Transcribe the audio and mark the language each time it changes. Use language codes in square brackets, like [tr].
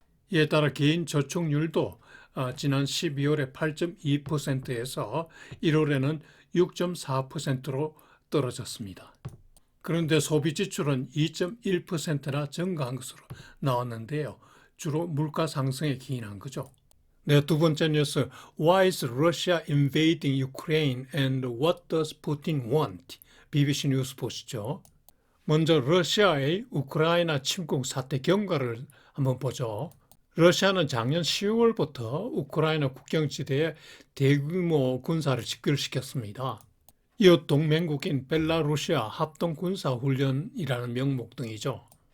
[ko] 이에 따라 개인 저축률도 지난 12월에 8.2%에서 1월에는 6.4%로 떨어졌습니다. 그런데 소비 지출은 2.1%나 증가한 것으로 나왔는데요. 주로 물가 상승에 기인한 거죠. 네, 두 번째 뉴스. [en] Why is Russia invading Ukraine and what does Putin want? [ko] BBC 뉴스 보시죠. 먼저 러시아의 우크라이나 침공 사태 경과를 한번 보죠. 러시아는 작년 10월부터 우크라이나 국경지대에 대규모 군사를 집결시켰습니다. 이웃 동맹국인 벨라루시아 합동군사훈련이라는 명목 등이죠.